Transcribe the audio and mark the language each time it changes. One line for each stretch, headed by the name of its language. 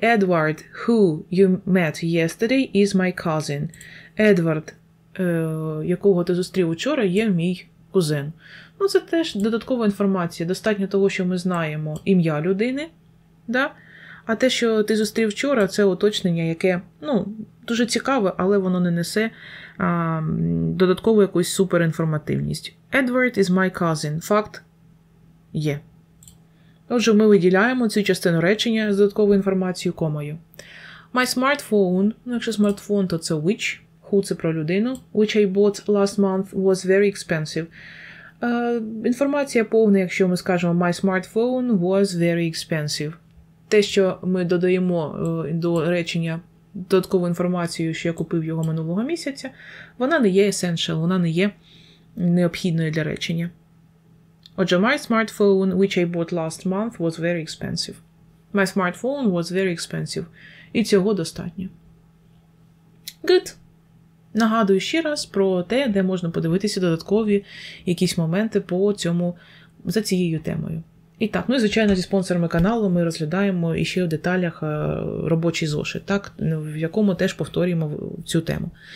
English: Edward, who you met yesterday, is my cousin.
Ukrainian: Едвард, якого ти зустрів учора, є мій кузен. Ну, це теж додаткова інформація. Достатньо того, що ми знаємо ім'я людини, да? А те, що ти зустрів вчора, це уточнення, яке, ну, дуже цікаве, але воно не несе додаткову якусь суперінформативність.
English: Edward is my cousin.
Ukrainian: Факт є. Отже, ми виділяємо цю частину речення з додатковою інформацією комою.
English: My smartphone,
Ukrainian: ну, якщо смартфон, то це which. Who – це про людину.
English: Which I bought last month was very expensive.
Ukrainian: Інформація повна, якщо ми скажемо
English: my smartphone was very expensive.
Ukrainian: Те, що ми додаємо до речення додаткову інформацію, що я купив його минулого місяця, вона не є essential, вона не є необхідною для речення. Отже,
English: my smartphone, which I bought last month, was very expensive. My smartphone was very expensive.
Ukrainian: І цього достатньо.
English: Good.
Ukrainian: Нагадую ще раз про те, де можна подивитися додаткові якісь моменти за цією темою. І так, ну і звичайно зі спонсорами каналу ми розглядаємо іще в деталях робочий зошит, так, в якому теж повторюємо цю тему.